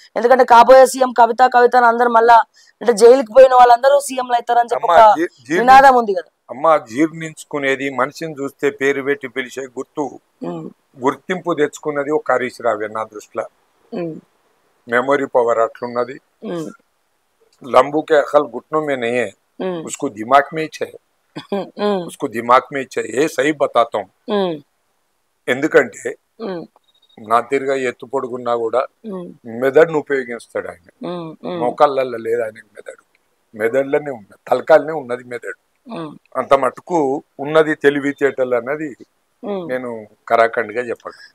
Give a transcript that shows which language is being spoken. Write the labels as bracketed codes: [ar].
[te] ఎందుకంటే కాబోయే సీఎం కవితను అందరు మళ్ళా అంటే జైలుకి పోయిన వాళ్ళందరూ సీఎంలు అవుతారని చెప్పి ఒక నినాదం ఉంది కదా. అమ్మ జీర్ణించుకునేది మనిషిని చూస్తే పేరు పెట్టి పిలిచే గుర్తింపు తెచ్చుకున్నది ఒక హరీష్ రావే నా దృష్టిలో. Memory power అట్లున్నది. [hi] लंबू के अकल घुटनों में नहीं है, उसको दिमाग में ही चाहिए, उसको दिमाग में ही चाहिए. सही बताता हूँ. [te] ఎందుకంటే నా తిరిగా ఎత్తు పొడుగున్నా కూడా మెదడును ఉపయోగిస్తాడు ఆయన. మోకాళ్ళల్లో లేదు ఆయన మెదడులోనే ఉన్నది, తలకాయలనే ఉన్నది మెదడు. అంత మటుకు ఉన్నది తెలివితేటలు అన్నది నేను కరాఖండ్గా చెప్పాను.